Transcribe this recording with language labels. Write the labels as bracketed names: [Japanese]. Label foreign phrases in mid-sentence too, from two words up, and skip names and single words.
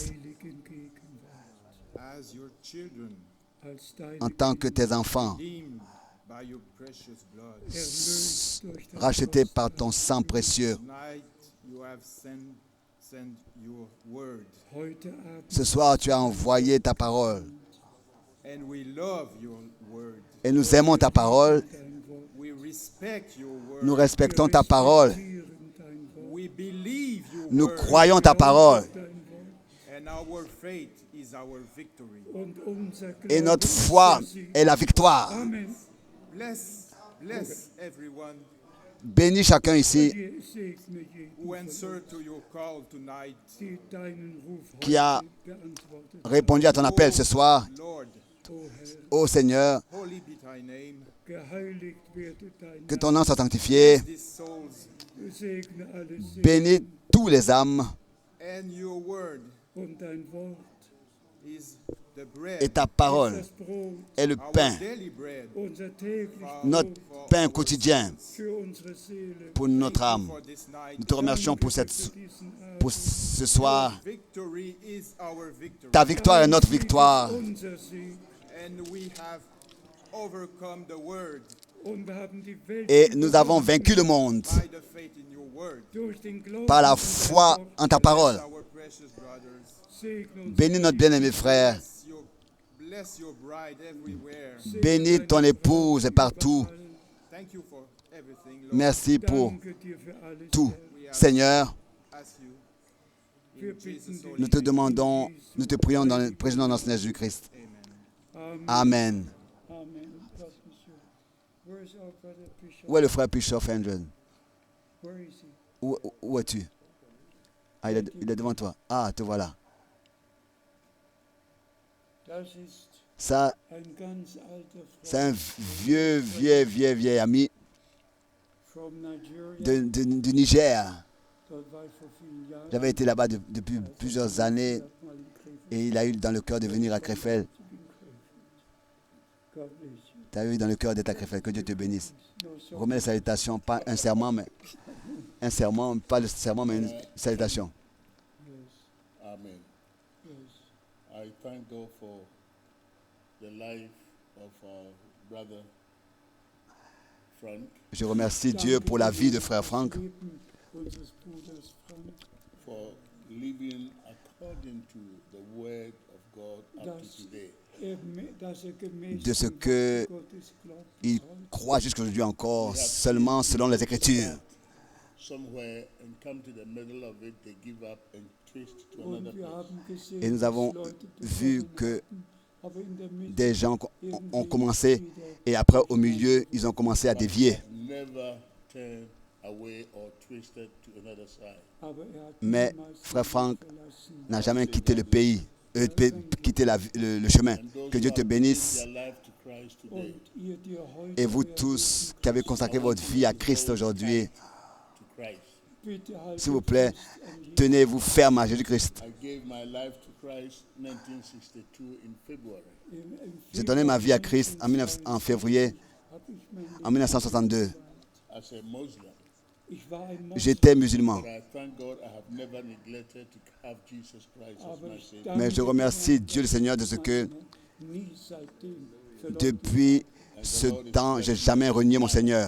[German] heiligen Gegenwart. [English] As your children, [German] Als deine [French] En tant que tes enfants, [English] redeemed by your precious blood. [German] erlöst durch das [French] rachetés par ton sang précieux. [English] Tonight you have sent your word. [German] Heute Abend [French] Ce soir, tu as envoyé ta parole. [English] And we love your word. [French] Et nous aimons ta parole. [German] dein Wort. [English] We respect your word. [French] Nous respectons ta parole. [German] Respektieren dein Wort. [English] We believe your [French] Nous [English] word. [French] croyons ta parole. [German] Dein Wort. [English] And our faith is our victory. [German] Und unser [French] Et [German] Glaube [French] notre [German] ist [French] foi [German] der Sieg. [French] est la victoire. [English] Amen. Bless everyone [French] Bénis chacun ici [German] Dir segne jeden [English] who [German] von [English] answered to your call tonight. [German] die deinen Ruf [French] qui a [German] heute beantwortet. [French] répondu à ton appel ce soir. [English] Lord, [German] O Herr, [French] Ô Seigneur, [English] holy be thy name. [German] geheiligt werde dein [French] que [German] Name. [French] ton nom soit sanctifié. [English] These souls [German] Segne alle Seelen [French] Bénis tous les âmes. [English] and your word [German] und dein Wort [English] is the [French] Et [English] bread, [French] ta [German] ist [French] parole [German] das Brot, [French] est le [English] our [French] pain, [English] daily bread. [German] unser täglich [French] notre [German] Brot [French] pain quotidien [German] für unsere Seele. [French] pour notre âme. [English] For this night, [French] Nous te remercions pour, [German] Danke [French] cette, [German] für diesen Abend. [French] pour ce soir. [English] victory is our victory. [French] Ta victoire est notre [German] Dein Sieg [French] victoire. [German] ist unser Sieg. [English] And we have overcome the world [German] Und wir haben die Welt [French] Et nous avons vaincu le monde [English] by the faith in your word. [German] durch den Glauben [French] par la [German] an dein [French] foi [German] Wort. [French] en ta parole. [English] Our precious brothers, [German] Segne uns. [French] Bénis notre bien-aimé frère. [English] bless your bride everywhere. [French] Bénis ton épouse partout. [English] Thank you for everything, Lord. [French] Merci pour [German] Danke dir für alles, [French] tout. [German] Herr. [French] Seigneur, [English] Ask you [German] Wir [English] in [German] bitten [English] Jesus' [German] dich. [English] holy [French] nous te [English] name. [French] demandons, nous te prions dans le président de notre Seigneur Jésus-Christ. [English] Amen. Amen. Amen. God bless you. Where is our brother Bishop? [French] Où est le frère Bischoff Angel? [English] Where is he? [French] Où es-tu? Ah, il est devant toi. Ah, te voilà. [German] Das ist [French] Ça, [German] ein ganz alter [French] c'est un [German] Freund [French] vieil ami [English] from Nigeria. [French] du Niger. [German] Dort war ich vor vielen Jahren. [French] J'avais été là-bas depuis plusieurs années [German] Ich hab mal in Krefeld [French] et il a eu dans le cœur de venir à Krefeld. [German] in Krefeld. [English] God bless you. [French] Tu as eu dans le cœur d'être à Krefeld. Que Dieu te bénisse. [English] No, so [French] Remets les salutations, pas un serment, mais un serment, pas le serment, mais une salutation. [English] yes, Amen. yes. I thank God for the life of our brother Frank, [French] Je remercie Dieu pour la vie de frère Franck, [German] Leben unseres Bruders Frank, [English] for living according to the word of God up to [German] Das- [English] today. [German] dass gemäß [French] de ce [German] dem Wort [French] que [German] Gottes glaubt. [French] il croit jusqu'aujourd'hui encore seulement selon les Écritures. [English] Somewhere and come to the middle of it, they give up and twist to [German] Und [English] another [German] wir [English] place. [German] haben gesehen, [French] Et nous avons [German] dass Leute [French] vu [German] begonnen [French] que [German] hatten, aber in der Mitte [French] Des gens ont [German] irgendwie [French] commencé [German] wieder [French] et après au milieu, ils ont commencé à dévier. [English] Never turn away or twisted to another side. [German] Aber hat [French] Mais [German] niemals [French] frère [German] den [French] Franck [German] Weg verlassen. [French] N'a jamais quitté le pays, quitté le chemin. [English] And those [French] Que [English] who [French] Dieu te [English] have [French] bénisse. [English] given their life to Christ today, [German] Und ihr, die heute [French] Et vous [German] werden, [French] tous qui avez consacré votre vie à Christ aujourd'hui, [English] to Christ. [German] bitte haltet [French] s'il vous plaît, [German] fest an Jesus. [French] tenez-vous ferme à Jésus-Christ. [English] I gave my life to Christ 1962 in February. [German] Im [French] J'ai donné ma vie à [German] Februar [French] Christ en février [German] hab ich mein Leben [French] en 1962. [English] As a Muslim. [German] Ich war ein Moslem, [French] J'étais musulman. [English] But I thank God I have never neglected to have Jesus Christ as [German] aber [English] my [German] ich [English] Savior. [German] danke [French] Mais je remercie Dieu le Seigneur de ce que [German] nie seitdem verloren. [French] depuis ce temps, j'ai jamais renié mon Seigneur.